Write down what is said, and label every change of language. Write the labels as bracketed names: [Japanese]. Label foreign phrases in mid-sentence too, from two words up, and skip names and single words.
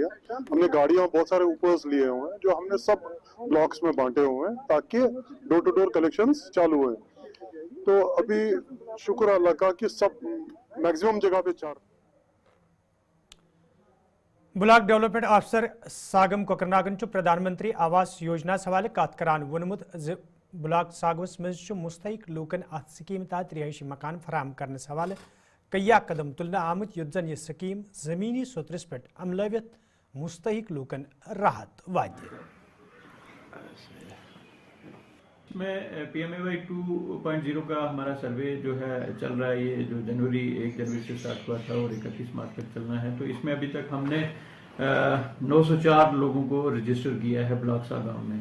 [Urdu] ہم نے گاڑیاں بہت سارے اوپرز لیے ہوئے ہیں جو ہم نے سب بلاکس میں بانٹے ہوئے ہیں تاکہ [English] door to door collections [Urdu] چالو ہوئے. تو ابھی شکر اللہ کا کہ سب میکسیمم جگہ پہ چار. [English] block development officer [Kashmiri] ساگم کوکرناگن پردھان منتری آواس یوجنا حوالہ کت کران وونمت بلاک ساگوس مز مستحق لوکن ات سکیم تحت رہائشی مکان فراہم کرنس حوالہ کیا قدم تلنا آمت یت زن یہ سکیم زمینی سطرس پہ عملویت مستحق لوکن راحت وات. [Urdu] اس میں پی ایم اے وائی 2.0 کا ہمارا سروے جو ہے چل رہا ہے, یہ جو 1 جنوری سے اسٹارٹ ہوا تھا اور 31 مارچ تک چلنا ہے. تو اس میں ابھی تک ہم نے 904 لوگوں کو رجسٹر کیا ہے بلاک ساگام میں.